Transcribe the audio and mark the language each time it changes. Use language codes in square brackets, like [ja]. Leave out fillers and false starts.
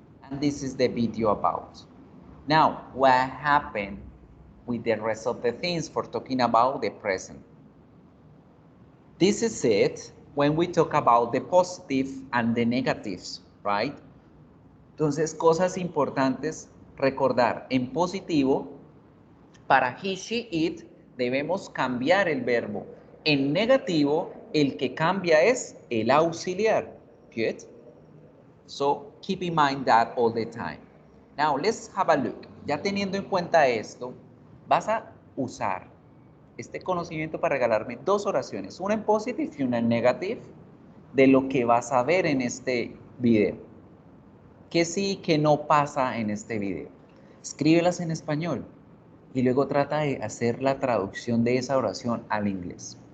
[en] And this is the video about. Now, what happened with the rest of the things for talking about the present? This is it when we talk about the positive and the negatives, right? [es] Entonces, cosas importantes recordar. En positivo, para he, she, it, debemos cambiar el verbo. En negativo, el que cambia es el auxiliar. [en] Good? So, keep in mind that all the time. Now, let's have a look. [es] Ya teniendo en cuenta esto, vas a usar este conocimiento para regalarme dos oraciones, una en positive y una en negative, de lo que vas a ver en este video. ¿Qué sí y qué no pasa en este video? Escríbelas en español y luego trata de hacer la traducción de esa oración al inglés.